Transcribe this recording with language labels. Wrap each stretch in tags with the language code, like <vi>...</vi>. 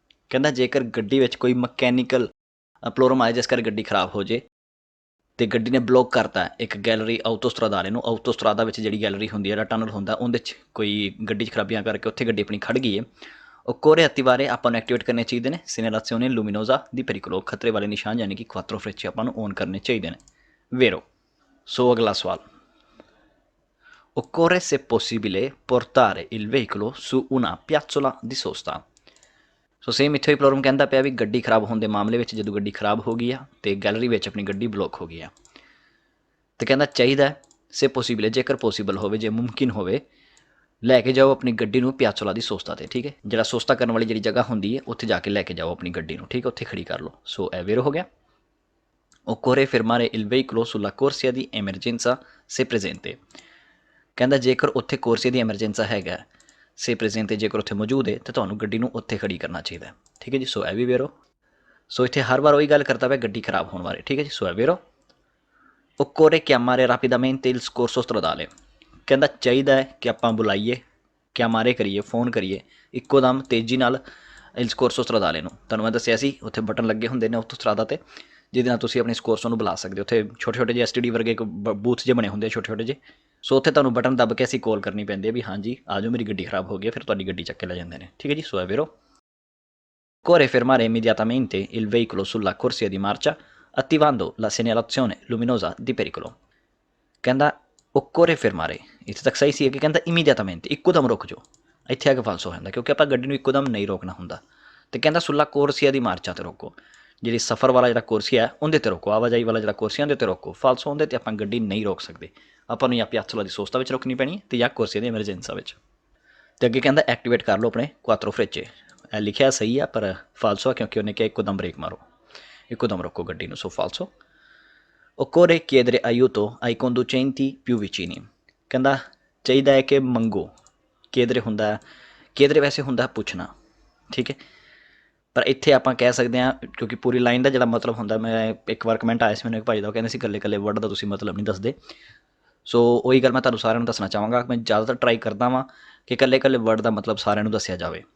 <pa>ਕਹਿੰਦਾ ਜੇਕਰ ਗੱਡੀ ਵਿੱਚ ਕੋਈ ਮਕੈਨੀਕਲ ਪ੍ਰੋਬਲਮ ਆਏ ਜਿਸ ਕਰਕੇ ਗੱਡੀ ਖਰਾਬ ਹੋ ਜੇ ਅਤੇ ਗੱਡੀ ਨੇ ਬਲੋਕ ਕਰਤਾ ਇੱਕ ਗੈਲਰੀ ਆਊਟੋਸਟਰਾਦਾਲੇ ਨੂੰ ਆਊਟੋਸਟਰਾਦਾ ਵਿੱਚ ਜਿਹੜੀ ਗੈਲਰੀ ਹੁੰਦੀ ਹੈ ਜਿਹੜਾ ਟਨਲ ਹੁੰਦਾ ਉਹਦੇ 'ਚ ਕੋਈ ਗੱਡੀ 'ਚ ਖਰਾਬੀਆਂ ਕਰਕੇ ਉੱਥੇ ਗੱਡੀ ਆਪਣੀ ਖੜ੍ਹ ਗਈ ਹੈ</pa> <it>occorre attivare</it> <pa>ਆਪਾਂ ਨੂੰ ਐਕਟੀਵੇਟ ਕਰਨੇ ਚਾਹੀਦੇ ਨੇ</pa> <it>segnalazione luminosa di pericolo</it> <pa>ਖਤਰੇ ਵਾਲੇ ਨਿਸ਼ਾਨ ਯਾਨੀ ਕਿ</pa> <it>quattro frecce</it> <pa>ਆਪਾਂ ਨੂੰ ਔਨ ਕਰਨੇ ਚਾਹੀਦੇ ਨੇ।</pa> <it>Vero।</it> <pa>ਸੋ ਅਗਲਾ ਸਵਾਲ</pa> <it>occorre se possibile portare il veicolo su una piazzola di sosta।</it> <pa>So same ਇੱਥੇ ਵੀ ਪ੍ਰੋਬਲਮ ਕਹਿੰਦਾ ਪਿਆ ਵੀ ਗੱਡੀ ਖਰਾਬ ਹੋਣ ਦੇ ਮਾਮਲੇ ਵਿੱਚ ਜਦੋਂ ਗੱਡੀ ਖਰਾਬ ਹੋ ਗਈ ਆ ਅਤੇ ਗੈਲਰੀ ਵਿੱਚ ਆਪਣੀ ਗੱਡੀ ਬਲੋਕ ਹੋ ਗਈ ਆ ਅਤੇ ਕਹਿੰਦਾ ਚਾਹੀਦਾ ਸੇ ਪੋਸੀਬਲ ਜੇਕਰ ਪੋਸੀਬਲ ਹੋਵੇ ਜੇ ਮੁਮਕਿਨ ਹੋਵੇ ਲੈ ਕੇ ਜਾਓ ਆਪਣੀ ਗੱਡੀ ਨੂੰ ਪਿਆਚੋਲਾ ਦੀ ਸੋਸਤਾ 'ਤੇ ਠੀਕ ਹੈ ਜਿਹੜਾ ਸੋਸਤਾ ਕਰਨ ਵਾਲੀ ਜਿਹੜੀ ਜਗ੍ਹਾ ਹੁੰਦੀ ਹੈ ਉੱਥੇ ਜਾ ਕੇ ਲੈ ਕੇ ਜਾਓ ਆਪਣੀ ਗੱਡੀ ਨੂੰ ਠੀਕ ਹੈ ਉੱਥੇ ਖੜੀ ਕਰ ਲਓ। ਸੋ ਇਹ ਵੇਰੋ ਹੋ ਗਿਆ।</pa> <it>occorre fermare il veicolo sulla corsia di emergenza se presente।</it> <pa>ਕਹਿੰਦਾ ਜੇਕਰ ਉੱਥੇ ਕੋਰਸੀਆ ਦੀ ਐਮਰਜੈਂਸਾ ਹੈਗਾ ਸੇ ਪ੍ਰੈਜ਼ੈਂਟ ਜੇਕਰ ਉੱਥੇ ਮੌਜੂਦ ਹੈ ਤਾਂ ਤੁਹਾਨੂੰ ਗੱਡੀ ਨੂੰ ਉੱਥੇ ਖੜੀ ਕਰਨਾ ਚਾਹੀਦਾ ਠੀਕ ਹੈ ਜੀ। ਸੋ ਇਹ ਵੀ ਵੇਰੋ। ਸੋ ਇੱਥੇ ਹਰ ਵਾਰ ਉਹੀ ਗੱਲ ਕਰਦਾ ਪਿਆ ਗੱਡੀ ਖਰਾਬ ਹੋਣ ਬਾਰੇ ਠੀਕ ਹੈ ਜੀ। ਸੋ ਇਹ ਵੇਰੋ।</pa> <it>occorre chiamare rapidamente il soccorso stradale।</it> <pa>ਕਹਿੰਦਾ ਚਾਹੀਦਾ ਹੈ ਕਿ ਆਪਾਂ ਬੁਲਾਈਏ chiamare ਕਰੀਏ ਫੋਨ ਕਰੀਏ ਇੱਕੋ ਦਮ ਤੇਜ਼ੀ ਨਾਲ</pa> <it>il soccorso stradale</it> <pa>ਨੂੰ। ਤੁਹਾਨੂੰ ਮੈਂ ਦੱਸਿਆ ਸੀ ਉੱਥੇ ਬਟਨ ਲੱਗੇ ਹੁੰਦੇ ਨੇ ਆਟੋਸਟਰਾਦਾ 'ਤੇ ਜਿਹਦੇ ਨਾਲ ਤੁਸੀਂ ਆਪਣੇ ਸਕੋਰਸੋ ਨੂੰ ਬੁਲਾ ਸਕਦੇ ਹੋ। ਉੱਥੇ ਛੋਟੇ ਛੋਟੇ ਜਿਹੇ STD ਵਰਗੇ ਬੂਥ ਜਿਹੇ ਬਣੇ ਹੁੰਦੇ ਆ ਛੋਟੇ ਛੋਟੇ ਜਿਹੇ। ਸੋ ਉੱਥੇ ਤੁਹਾਨੂੰ ਬਟਨ ਦੱਬ ਕੇ ਅਸੀਂ ਕਾਲ ਕਰਨੀ ਪੈਂਦੀ ਹੈ ਵੀ ਹਾਂਜੀ ਆ ਜਾਓ ਮੇਰੀ ਗੱਡੀ ਖਰਾਬ ਹੋ ਗਈ ਫਿਰ ਤੁਹਾਡੀ ਗੱਡੀ ਚੱਕ ਕੇ ਲੈ ਜਾਂਦੇ ਨੇ ਠੀਕ ਹੈ ਜੀ। ਸੋ ਹੈ ਵੀਰੋ।</pa> <it>occorre fermare immediatamente il veicolo sulla corsia di marcia attivando la segnalazione luminosa di pericolo।</it> <pa>ਕਹਿੰਦਾ</pa> <it>occorre fermare</it> <pa>ਇੱਥੇ ਤੱਕ ਸਹੀ ਸੀ ਕਿ ਕਹਿੰਦਾ immediatamente ਇੱਕੋ ਦਮ ਰੁਕ ਜਾਓ ਇੱਥੇ ਆ ਕੇ ਫਾਲਸ ਹੋ ਜਾਂਦਾ ਕਿਉਂਕਿ ਆਪਾਂ ਗੱਡੀ ਨੂੰ ਇੱਕੋ ਦਮ ਨਹੀਂ ਰੋਕਣਾ ਹੁੰਦਾ ਅਤੇ ਕਹਿੰਦਾ ਸੁੱਲਾ ਕੋਰਸੀਆ ਦੀ ਮਾਰਚਾ 'ਤੇ ਰੋਕੋ ਜਿਹੜੀ ਸਫ਼ਰ ਵਾਲਾ ਜਿਹੜਾ ਕੋਰਸੀਆ ਹੈ ਉਹਦੇ 'ਤੇ ਰੋਕੋ ਆਵਾਜਾਈ ਵਾਲਾ ਜਿਹੜਾ ਕੋਰਸੀਆ ਉਹਦੇ 'ਤੇ ਰੋਕੋ ਫਾਲਸੋ ਉਹਦੇ 'ਤੇ ਆਪਾਂ ਗੱਡੀ ਨਹੀਂ ਰੋਕ ਸਕਦੇ ਆਪਾਂ ਨੂੰ ਜਾਂ ਪਿਆਚੋਲਾ ਦੀ ਸੋਸਤਾ ਵਿੱਚ ਰੋਕਣੀ ਪੈਣੀ ਅਤੇ ਜਾਂ ਕੋਰਸੀਆ ਦੀ ਐਮਰਜੈਂਸਾ ਵਿੱਚ। ਅਤੇ ਅੱਗੇ ਕਹਿੰਦਾ ਐਕਟੀਵੇਟ ਕਰ ਲਓ ਆਪਣੇ ਕੁਆਤਰੋ ਫਰੇਚੇ ਇਹ ਲਿਖਿਆ ਸਹੀ ਆ ਪਰ ਫਾਲਸੋ ਆ ਕਿਉਂਕਿ ਉਹਨੇ ਕਿਹਾ ਇੱਕੋ ਦਮ ਬ੍ਰੇਕ ਮਾਰੋ ਇੱਕੋ ਦਮ ਰੋਕੋ ਗੱਡੀ ਨੂੰ। ਸੋ ਫਾਲਸੋ।</pa> <it>occorre chiedere aiuto ai conducenti più vicini।</it> <pa>ਕਹਿੰਦਾ ਚਾਹੀਦਾ ਹੈ ਕਿ ਮੰਗੋ chiedere ਹੁੰਦਾ chiedere ਵੈਸੇ ਹੁੰਦਾ ਪੁੱਛਣਾ ਠੀਕ ਹੈ ਪਰ ਇੱਥੇ ਆਪਾਂ ਕਹਿ ਸਕਦੇ ਹਾਂ, ਕਿਉਂਕਿ ਪੂਰੀ ਲਾਈਨ ਦਾ ਜਿਹੜਾ ਮਤਲਬ ਹੁੰਦਾ, ਮੈਂ ਇੱਕ ਵਾਰ ਕਮੈਂਟ ਆਇਆ ਸੀ ਮੈਨੂੰ ਇੱਕ ਭਾਈ ਦਾ, ਉਹ ਕਹਿੰਦੇ ਸੀ ਇਕੱਲੇ ਇਕੱਲੇ ਵਰਡ ਦਾ ਤੁਸੀਂ ਮਤਲਬ ਨਹੀਂ ਦੱਸਦੇ। ਸੋ ਉਹੀ ਗੱਲ ਮੈਂ ਤੁਹਾਨੂੰ ਸਾਰਿਆਂ ਨੂੰ ਦੱਸਣਾ ਚਾਹਾਂਗਾ। ਮੈਂ ਜ਼ਿਆਦਾਤਰ ਟਰਾਈ ਕਰਦਾ ਵਾਂ ਕਿ ਇਕੱਲੇ ਇਕੱਲੇ ਵਰਡ ਦਾ ਮਤਲਬ ਸਾਰਿਆਂ ਨੂੰ ਦੱਸਿਆ ਜਾਵੇ।</pa>